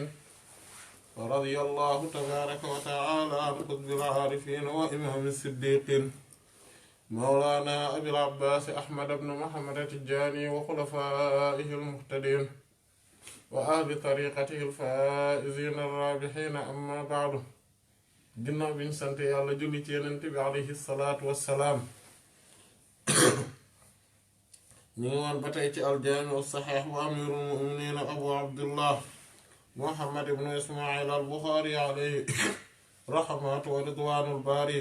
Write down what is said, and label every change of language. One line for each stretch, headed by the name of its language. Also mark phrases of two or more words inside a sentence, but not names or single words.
Arabic: ورضي الله تبارك وتعالى عن قطب العارفين وإمام الصديقين مولانا أبي العباس أحمد بن محمد التجاني وخلفائه المهتدين وأهل طريقته الفائزين الرابحين. أما بعد،
Wolof: ginnaaw bi ñu sant Yàlla julli ci Yonent bi
Arabic: عليه الصلاة والسلام,
Wolof: ñu ngi woon ba tey ci
Arabic: الجامع الصحيح وأمير المؤمنين أبو عبد الله محمد بن إسماعيل البخاري عليه رحمة ورضوان الباري.